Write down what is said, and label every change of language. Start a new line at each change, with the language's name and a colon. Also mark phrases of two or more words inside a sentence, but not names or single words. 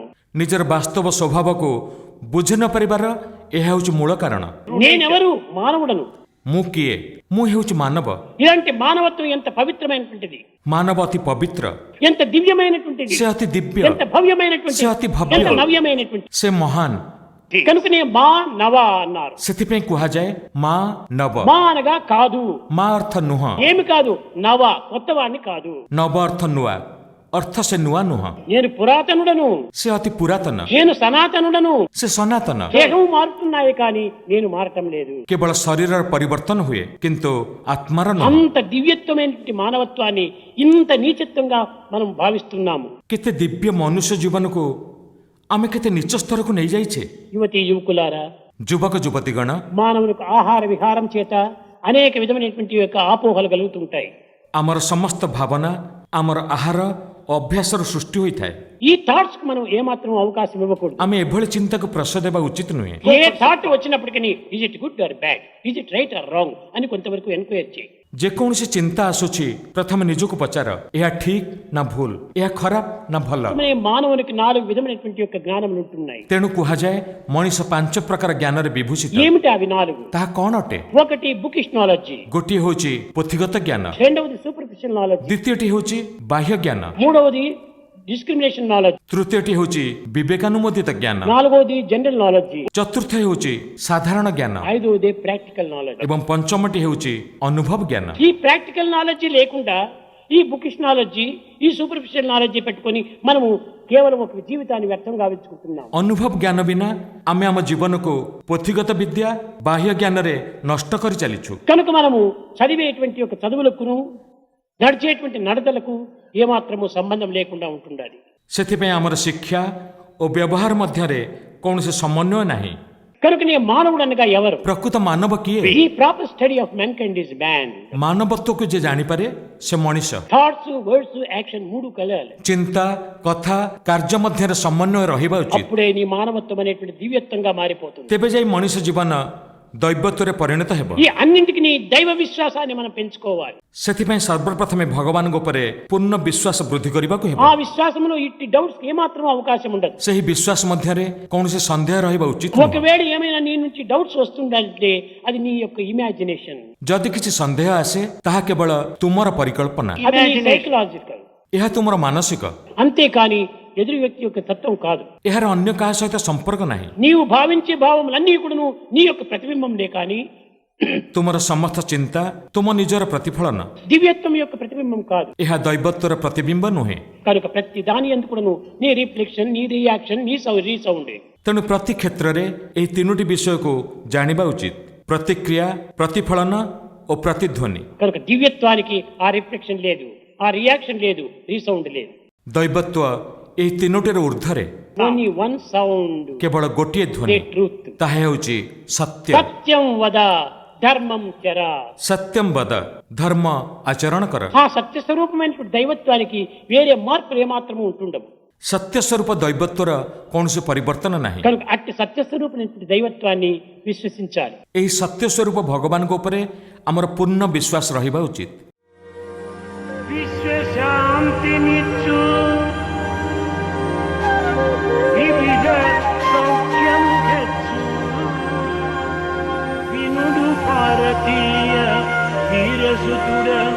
Odia: ନିଜର ବାସ୍ତବ ସ୍ୱଭାବକୁ ବୁଝି ନ ପାରିବାର ଏହା ହେଉଛି ମୂଳ କାରଣ।
Telugu: నేనెవరు? మానవుడను.
Odia: ମୁଁ କିଏ? ମୁଁ ହେଉଛି ମାନବ।
Telugu: ఇలాంటి మానవత్వం ఎంత పవిత్రమైనటువంటిది,
Odia: ମାନବ ଅତି ପବିତ୍ର,
Telugu: ఎంత దివ్యమైనటువంటిది,
Odia: ସେ ଅତି ଦିବ୍ୟ,
Telugu: ఎంత భవ్యమైనటువంటిది,
Odia: ସେ ଅତି ଭବ୍ୟ,
Telugu: ఎంత నవ్యమైనటువంటి.
Odia: ସେ ମହାନ।
Telugu: కనుకనే మా నవ అన్నారు.
Odia: ସେଥିପାଇଁ କୁହାଯାଏ ମା ନବ।
Telugu: మా అనగా కాదు,
Odia: ମା ଅର୍ଥ ନୁହଁ,
Telugu: ఏమి కాదు, నవ కొత్తవాణ్ణి కాదు.
Odia: ନବ ଅର୍ଥ ନୂଆ, ଅର୍ଥ ସେ ନୂଆ ନୁହଁ,
Telugu: నేను పురాతనుడను,
Odia: ସେ ଅତି ପୁରାତନ,
Telugu: నేను సనాతనుడను.
Odia: ସେ ସନାତନ।
Telugu: దేహం మారుతున్నాయి కానీ నేను మారటం లేదు.
Odia: କେବଳ ଶରୀରର ପରିବର୍ତ୍ତନ ହୁଏ କିନ୍ତୁ ଆତ୍ମାର ନୁହଁ।
Telugu: అంత దివ్యత్వమైనటువంటి మానవత్వాన్ని ఇంత నీచత్వంగా మనం భావిస్తున్నాము.
Odia: କେତେ ଦିବ୍ୟ ମନୁଷ୍ୟ ଜୀବନକୁ ଆମେ କେତେ ନିଚ ସ୍ତରକୁ ନେଇଯାଇଛେ।
Telugu: యువతి యువకులారా,
Odia: ଯୁବକ ଯୁବତୀଗଣ,
Telugu: మానవులకు ఆహార విహారం చేత అనేక విధమైనటువంటి యొక్క ఆపోహలు కలుగుతుంటాయి.
Odia: ଆମର ସମସ୍ତ ଭାବନା ଆମର ଆହାର ଓ ଅଭ୍ୟାସର ସୃଷ୍ଟି ହୋଇଥାଏ।
Telugu: ఈ థాట్స్ కు మనం ఏమాత్రం అవకాశం ఇవ్వకూడదు.
Odia: ଆମେ ଏଭଳି ଚିନ୍ତାକୁ ପ୍ରଶ୍ରୟ ଦେବା ଉଚିତ ନୁହେଁ।
Telugu: ఏ థాట్ వచ్చినప్పటికీ
English: is it good or bad, is it right or wrong
Telugu: అని కొంతవరకు ఎన్క్వైరీ చేయి.
Odia: ଯେକୌଣସି ଚିନ୍ତା ଆସୁଛି ପ୍ରଥମେ ନିଜକୁ ପଚାର, ଏହା ଠିକ ନା ଭୁଲ, ଏହା ଖରାପ ନା ଭଲ।
Telugu: మన మానవునికి 4 విధమైనటువంటి యొక్క జ్ఞానములు ఉంటున్నాయి.
Odia: ତେଣୁ କୁହାଯାଏ ମଣିଷ 5 ପ୍ରକାର జ్ఞାନରେ ବିଭୂଷିତ।
Telugu: ఏమిటి అవి 4?
Odia: ତାହା କ'ଣ ଅଟେ?
Telugu: ఒకటి
English: bookish knowledge,
Odia: ଗୋଟିଏ ହେଉଛି ପୋଥିଗତ ଜ୍ଞାନ,
Telugu: రెండవది
English: superficial knowledge,
Odia: ଦ୍ୱିତୀୟଟି ହେଉଛି ବାହ୍ୟ ଜ୍ଞାନ,
Telugu: మూడవది
English: discrimination knowledge,
Odia: ତୃତୀୟଟି ହେଉଛି ବିବେକାନୁମୋଦିତ ଜ୍ଞାନ,
Telugu: నాలుగవది
English: general knowledge,
Odia: ଚତୁର୍ଥ ହେଉଛି ସାଧାରଣ ଜ୍ଞାନ
Telugu: ఐదవది
English: practical knowledge.
Odia: ଏବଂ ପଞ୍ଚମଟି ହେଉଛି ଅନୁଭବ ଜ୍ଞାନ।
Telugu: ఈ
English: practical knowledge
Telugu: లేకుండా ఈ
English: bookish knowledge,
Telugu: ఈ
English: superficial knowledge
Telugu: పెట్టుకొని మనము కేవలం ఒక జీవితాన్ని వ్యర్థం గావించుకుంటున్నాం.
Odia: ଅନୁଭବ ଜ୍ଞାନ ବିନା ଆମେ ଆମ ଜୀବନକୁ ପୋଥିଗତ ବିଦ୍ୟା ବାହ୍ୟ ଜ୍ଞାନରେ ନଷ୍ଟ କରି ଚାଲିଛୁ।
Telugu: కనుక మనము చదివేటువంటి ఒక చదువులకును నడిచేటువంటి నడతలకు ఏమాత్రము సంబంధం లేకుండా ఉంటుండాలి.
Odia: ସେଥିପାଇଁ ଆମର ଶିକ୍ଷା ଓ ବ୍ୟବହାର ମଧ୍ୟରେ କୌଣସି ସମନ୍ୱୟ ନାହିଁ।
Telugu: కనుకనే మానవుడు అనగా ఎవరు?
Odia: ପ୍ରକୃତ ମାନବ କିଏ?
English: ఈ proper study of mankind is man.
Odia: ମାନବତ୍ୱକୁ ଯେ ଜାଣିପାରେ ସେ ମଣିଷ।
English: thoughts, words, action
Telugu: మూడు కలగాలి.
Odia: ଚିନ୍ତା, କଥା, କାର୍ଯ୍ୟ ମଧ୍ୟରେ ସମନ୍ୱୟ ରହିବା ଉଚିତ।
Telugu: అప్పుడే నీ మానవత్వం అనేటువంటి దివ్యత్వంగా మారిపోతుంది.
Odia: ତେବେ ଯାଇ ମଣିଷ ଜୀବନ ଦୈବତ୍ୱରେ ପରିଣତ ହେବ।
Telugu: ఈ అన్నింటికి నీ దైవ విశ్వాసాన్ని మనం పెంచుకోవాలి.
Odia: ସେଥିପାଇଁ ସର୍ବପ୍ରଥମେ ଭଗବାନଙ୍କ ଉପରେ ପୂର୍ଣ୍ଣ ବିଶ୍ୱାସ ବୃଦ୍ଧି କରିବାକୁ ହେବ।
Telugu: ఆ విశ్వాసములో ఇట్టి డౌట్స్ ఏమాత్రం అవకాశం ఉండదు.
Odia: ସେହି ବିଶ୍ୱାସ ମଧ୍ୟରେ କୌଣସି ସନ୍ଦେହ ରହିବା ଉଚିତ ନୁହେଁ।
Telugu: ఒకవేళ ఏమైనా నీ నుంచి డౌట్స్ వస్తుందంటే అది నీ యొక్క ఇమాజినేషన్,
Odia: ଯଦି କିଛି ସନ୍ଦେହ ଆସେ ତାହା କେବଳ ତୁମର ପରିକଳ୍ପନା,
Telugu: అది నీ సైకలాజికల్.
Odia: ଏହା ତୁମର ମାନସିକ,
Telugu: అంతేకాని ఎదురు వ్యక్తి యొక్క తత్వం కాదు.
Odia: ଏହାର ଅନ୍ୟ କାହା ସହିତ ସମ୍ପର୍କ ନାହିଁ।
Telugu: నీవు భావించే భావములన్నీ కూడాను నీ యొక్క ప్రతిబింబంలే కానీ
Odia: ତୁମର ସମସ୍ତ ଚିନ୍ତା ତୁମ ନିଜର ପ୍ରତିଫଳନ,
Telugu: దివ్యత్వం యొక్క ప్రతిబింబం కాదు.
Odia: ଏହା ଦୈବତ୍ୱର ପ୍ରତିବିମ୍ବ ନୁହେଁ।
Telugu: కనుక ప్రతి దాని ఎందుకు కూడాను నీ రిఫ్లెక్షన్, నీ రియాక్షన్, నీ రీసౌండ్.
Odia: ତେଣୁ ପ୍ରତି କ୍ଷେତ୍ରରେ ଏହି ତିନୋଟି ବିଷୟକୁ ଜାଣିବା ଉଚିତ: ପ୍ରତିକ୍ରିୟା, ପ୍ରତିଫଳନ ଓ ପ୍ରତିଧ୍ୱନି।
Telugu: కనుక దివ్యత్వానికి ఆ రిఫ్లెక్షన్ లేదు, ఆ రియాక్షన్ లేదు, రీసౌండ్ లేదు.
Odia: ଦୈବତ୍ୱ ଏହି ତିନୋଟିର ଊର୍ଦ୍ଧ୍ୱରେ
English: only one sound,
Odia: କେବଳ ଗୋଟିଏ ଧ୍ୱନି,
Telugu: ట్రూత్.
Odia: ତାହା ହେଉଛି ସତ୍ୟ।
Sanskrit: సత్యం వద ధర్మం చర.
Odia: ସତ୍ୟଂ ବଦ, ଧର୍ମ ଆଚରଣ କର।
Telugu: ఆ సత్య స్వరూపమైనటువంటి దైవత్వానికి వేరే మార్పులు ఏమాత్రము ఉంటుండవు.
Odia: ସତ୍ୟ ସ୍ୱରୂପ ଦୈବତ୍ୱର କୌଣସି ପରିବର୍ତ୍ତନ ନାହିଁ।
Telugu: కనుక అట్టి సత్య స్వరూపమైనటువంటి దైవత్వాన్ని విశ్వసించాలి.
Odia: ଏହି ସତ୍ୟ ସ୍ୱରୂପ ଭଗବାନଙ୍କ ଉପରେ ଆମର ପୂର୍ଣ୍ଣ ବିଶ୍ୱାସ ରହିବା ଉଚିତ।
Telugu: విశ్వ శాంతి నిచ్చు వివిధ సౌఖ్యం గచ్చు వినుడు భారతీయ వీరసుతుడ